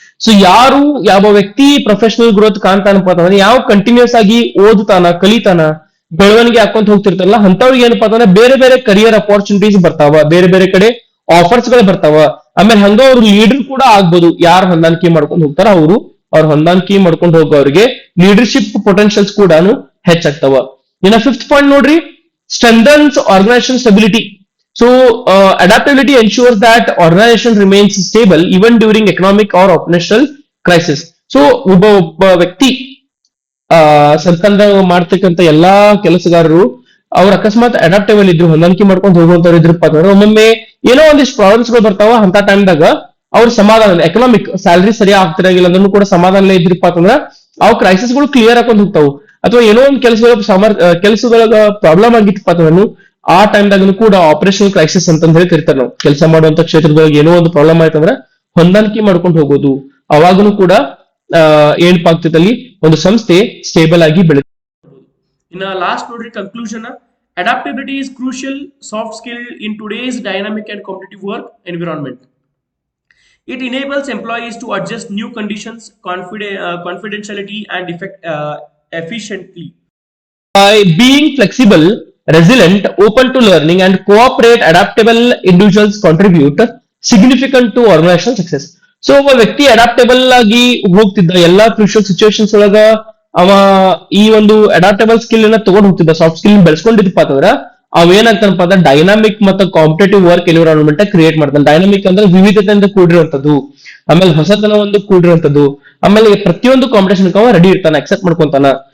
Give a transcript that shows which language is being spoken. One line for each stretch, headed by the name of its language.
Kannada: So ಯಾವ ವ್ಯಕ್ತಿ professional growth ಕಾಣ್ತಾನಪ್ಪ ಅಂತಂದ್ರೆ, ಯಾವ ಕಂಟಿನ್ಯೂಸ್ ಆಗಿ ಓದ್ತಾನ, ಕಲಿತಾನ, ಬೆಳವಣಿಗೆ ಹಾಕೊಂತ ಹೋಗ್ತಿರ್ತಾರಲ್ಲ ಅಂತವ್ರಿಗೆ ಏನಪ್ಪಾ ಅಂತಂದ್ರೆ ಬೇರೆ ಬೇರೆ ಕರಿಯರ್ ಅಪಾರ್ಚುನಿಟೀಸ್ ಬರ್ತಾವ, ಬೇರೆ ಬೇರೆ ಕಡೆ ಆಫರ್ಸ್ ಗಳು ಬರ್ತಾವ. ಆಮೇಲೆ ಹಂಗ ಅವ್ರು ಲೀಡರ್ ಕೂಡ ಆಗ್ಬೋದು. ಯಾರು ಹೊಂದಾಣಿಕೆ ಮಾಡ್ಕೊಂಡು ಹೋಗ್ತಾರ ಅವ್ರ ಹೊಂದಾಣಿಕೆ ಮಾಡ್ಕೊಂಡು ಹೋಗೋರಿಗೆ ಲೀಡರ್ಶಿಪ್ ಪೊಟೆನ್ಶಿಯಲ್ಸ್ ಕೂಡ ಹೆಚ್ಚಾಗ್ತಾವ. ಇನ್ನ ಫಿಫ್ತ್ ಪಾಯಿಂಟ್ ನೋಡ್ರಿ,
English: strengthens organization stability. So adaptability ensures that organization remains stable even during economic or operational crisis.
Kannada: So ಒಬ್ಬ ವ್ಯಕ್ತಿ ಸರ್ಕಾರದಾಗ ಮಾಡ್ತಕ್ಕಂಥ ಎಲ್ಲಾ ಕೆಲಸಗಾರರು ಅವ್ರ ಅಕಸ್ಮಾತ್ ಅಡಾಪ್ಟೇಬಲ್ ಇದ್ರು, ಹೊಂದಾಣಿಕೆ ಮಾಡ್ಕೊಂಡು ಹೋಗುವಂತವ್ರು ಇದ್ರಪ್ಪ ಅಂತಂದ್ರೆ ಒಮ್ಮೊಮ್ಮೆ ಏನೋ ಒಂದಿಷ್ಟು ಪ್ರಾಬ್ಲಮ್ಸ್ ಗಳು ಬರ್ತಾವ. ಅಂತ ಟೈಮ್ದಾಗ ಅವ್ರ ಸಮಾಧಾನ, ಎಕನಾಮಿಕ್ ಸ್ಯಾಲರಿ ಸರಿಯಾಗಿ ಆಗ್ತಿರಂಗಿಲ್ಲ ಅದನ್ನು ಕೂಡ ಸಮಾಧಾನ ಇದ್ರಪ್ಪ ಅಂತಂದ್ರ ಅವ್ ಕ್ರೈಸಿಸ್ ಗಳು ಕ್ಲಿಯರ್ ಹಾಕೊಂಡು ಹೋಗ್ತಾವು. ಅಥವಾ ಏನೋ ಒಂದು ಕೆಲಸದೊಳಗ ಪ್ರಾಬ್ಲಮ್ ಆಗಿತ್ತಪ್ಪ ಅಂತಂದ್ರೆ ಆ ಟೈಮ್ದಾಗ ಕೂಡ ಆಪರೇಷನಲ್ ಕ್ರೈಸಿಸ್ ಅಂತ ಹೇಳಿ ಕರಿತಾರೆ. ನಾವು ಕೆಲಸ ಮಾಡುವಂತ ಕ್ಷೇತ್ರದೊಳಗೆ ಏನೋ ಒಂದು ಪ್ರಾಬ್ಲಮ್ ಆಯ್ತಂದ್ರೆ ಹೊಂದಾಣಿಕೆ ಮಾಡ್ಕೊಂಡು ಹೋಗೋದು, ಅವಾಗನು ಕೂಡ ಏನಪ್ಪಾ ಆಗ್ತೈತೆ ಅಲ್ಲಿ ಒಂದು ಸಂಸ್ಥೆ ಸ್ಟೇಬಲ್ ಆಗಿ ಬೆಳೆ. ಇನ್ನ ಲಾಸ್ಟ್ ನೋಡ್ರಿ, conclusion.
English: Adaptability is crucial soft skill in today's dynamic and competitive work environment. It enables employees to adjust new conditions, confidentiality and efficiently. By being flexible, resilient, open to learning and cooperate, adaptable individuals contribute significant to organizational success.
Kannada: So ಒಬ್ಬ ವ್ಯಕ್ತಿ ಅಡಾಪ್ಟೇಬಲ್ ಆಗಿ ಹೋಗ್ತಿದ್ದ ಎಲ್ಲಾ crucial situations ಒಳಗ ಅವ ಈ ಒಂದು ಅಡಾಪ್ಟೇಬಲ್ skill ಅನ್ನ ತಗೊಂಡ್ ಹೋಗ್ತಿದ್ದ, ಸಾಫ್ಟ್ ಸ್ಕಿಲ್ ಬೆಳೆಸ್ಕೊಂಡಿದ್ದಪ್ಪ ಅಂತಂದ್ರ ಅವ ಏನಾಗ್ತಾನಪ್ಪ ಅಂದ್ರೆ ಡೈನಾಮಿಕ್ ಮತ್ತು ಕಾಂಪಿಟೇಟಿವ್ ವರ್ಕ್ ಎನ್ವಿರಾನ್ಮೆಂಟ್ ಕ್ರಿಯೇಟ್ ಮಾಡ್ತಾನೆ. ಡೈನಾಮಿಕ್ ಅಂದ್ರೆ ವಿವಿಧತೆಯಿಂದ ಕೂಡಿರುವಂತದ್ದು, ಆಮೇಲೆ ಹೊಸತನ ಒಂದು ಕೂಡಿರುವಂತದ್ದು, ಆಮೇಲೆ ಪ್ರತಿಯೊಂದು ಕಾಂಪಿಟೇಷನ್ ಅವ ರೆಡಿ ಇರ್ತಾನೆ, ಅಕ್ಸೆಪ್ಟ್ ಮಾಡ್ಕೊಂತಾನ.